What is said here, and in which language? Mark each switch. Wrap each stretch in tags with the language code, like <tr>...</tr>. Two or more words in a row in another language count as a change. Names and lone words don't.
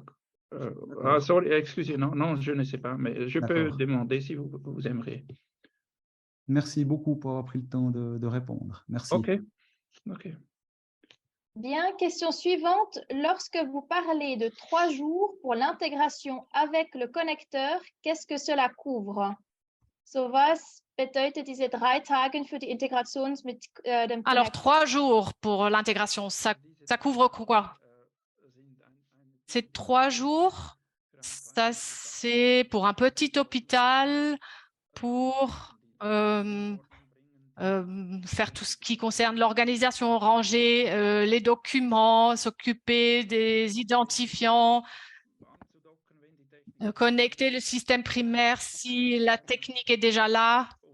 <fr>Sorry, excusez, non, je ne sais pas, mais je peux demander si vous aimeriez. Merci beaucoup pour avoir pris le temps de répondre. Merci. OK. Bien, question suivante. Lorsque vous parlez de 3 jours pour l'intégration avec le connecteur, qu'est-ce que cela couvre?</fr> <de>So was bedeutet diese 3 Tage für die Integration mit dem Connecteur?</de> <fr>Alors, 3 jours pour l'intégration, ça couvre quoi? Ces 3 jours, ça c'est pour un petit hôpital, pour faire tout ce qui concerne l'organisation, ranger les documents, s'occuper des identifiants, connecter le système primaire si la technique est déjà là.</fr>